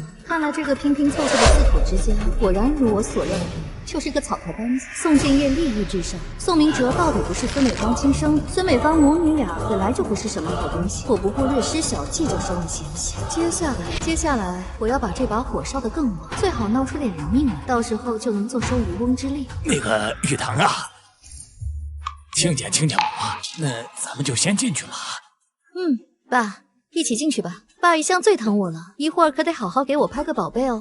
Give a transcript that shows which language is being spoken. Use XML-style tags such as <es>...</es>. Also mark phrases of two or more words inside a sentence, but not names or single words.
<zh>看來這個拼拼湊湊的四口之家，果然如我所料的，就是個草台班子。宋建業利益至上，宋明哲到底不是孙美芳親生，孫美芳母女倆本來就不是什麼好東西，我不過略施小計就收了嫌隙。接下來我要把這把火燒得更猛，最好鬧出點人命來，到時候就能坐收漁翁之利。那個玉堂啊，親家我，那咱們就先進去了。爸，一起進去吧。爸一向最疼我了，一會兒可得好好給我拍個寶貝哦。</zh>